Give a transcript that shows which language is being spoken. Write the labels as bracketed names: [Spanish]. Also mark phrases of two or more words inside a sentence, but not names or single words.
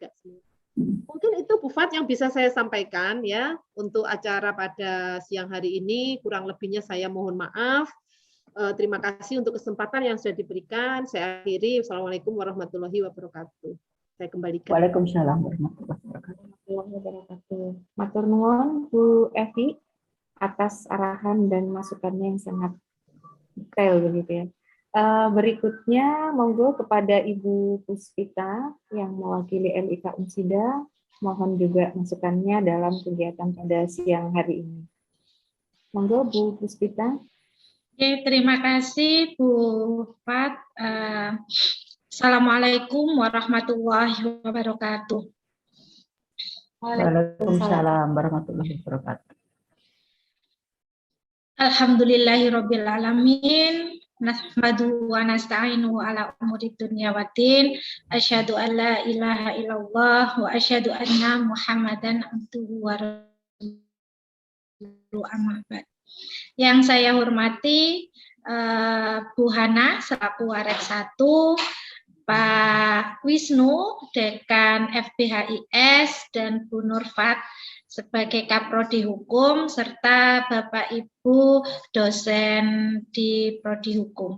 [Indonesian] Mungkin itu Bu Fat yang bisa saya sampaikan ya untuk acara pada siang hari ini. Kurang lebihnya saya mohon maaf. Terima kasih untuk kesempatan yang sudah diberikan. Saya akhiri. [Arabic] والسلام عليكم ورحمة الله وبركاته. [Indonesian] Saya kembalikan. [Arabic] وعليكم السلام ورحمة الله وبركاته. [Javanese] Matur nuwun [Indonesian] Bu Evi atas arahan dan masukannya yang sangat detail begitu ya. Berikutnya monggo kepada Ibu Puspita yang mewakili LIK Unsida, mohon juga masukannya dalam kegiatan pada siang hari ini. Monggo Bu Puspita. Oke, terima kasih Bu Fat. [Arabic] السلام عليكم ورحمة الله وبركاته. وعليكم السلام ورحمة الله وبركاته. الحمد لله رب العالمين. نحمد ونستعين على أمور الدنيا والدين. أشهد أن لا إله إلا الله وأشهد أن محمدا عبده ورسوله أما بعد. [Indonesian] Yang saya hormati Bu Hana selaku Waret 1, Pak Wisnu Dekan FBHIS dan Bu Nurfat sebagai Kaprodi Hukum serta Bapak Ibu dosen di Prodi Hukum.